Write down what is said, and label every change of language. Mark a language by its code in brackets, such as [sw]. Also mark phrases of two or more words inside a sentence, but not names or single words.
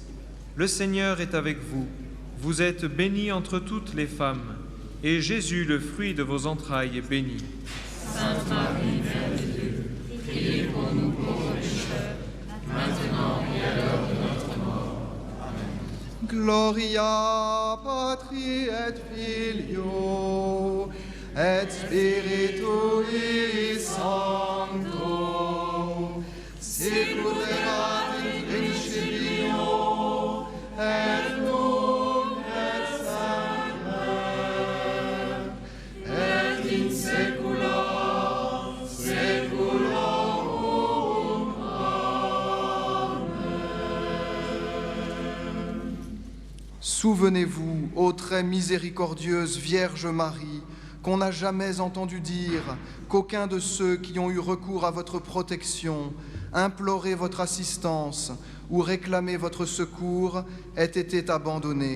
[fr] Le Seigneur est avec vous. Vous êtes bénie entre toutes les femmes, et Jésus, le fruit de vos entrailles, est béni. Sainte Marie, Mère de Dieu, priez pour nous pauvres pécheurs, maintenant et à l'heure de notre mort. Amen. [la] Gloria Patri et Filio et Spiritui Sancto, sicut erat in principio et nunc et semper et in saecula saeculorum. [fr] Amen. Souvenez-vous, ô très miséricordieuse Vierge Marie, qu'on n'a jamais entendu dire qu'aucun de ceux qui ont eu recours à votre protection, imploré votre assistance ou réclamé votre secours ait été abandonné.